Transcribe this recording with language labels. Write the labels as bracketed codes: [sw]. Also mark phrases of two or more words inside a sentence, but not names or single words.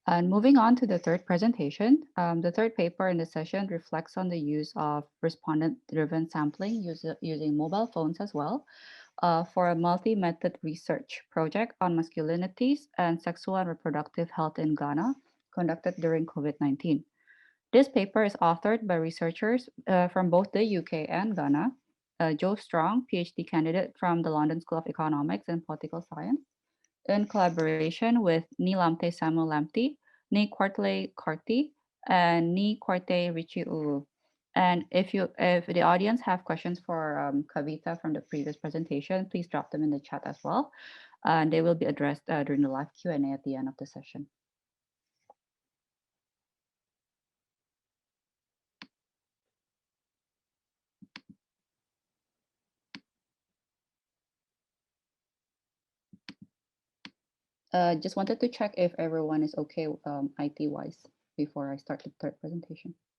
[en] And moving on to the third presentation, the third paper in the session reflects on the use of respondent-driven sampling using mobile phones as well for a multi-method research project on masculinities and sexual and reproductive health in Ghana conducted during COVID-19. This paper is authored by researchers from both the UK and Ghana, Joe Strong, PhD candidate from the London School of Economics and Political Science, in collaboration with Ni Lamte Samuel Lamte, Ni Kwartle Karti, and Ni Kwarte Richie Uru. And if the audience have questions for Kavita from the previous presentation, please drop them in the chat as well. And they will be addressed during the live Q&A at the end of the session. Just wanted to check if everyone is okay IT-wise before I start the third presentation.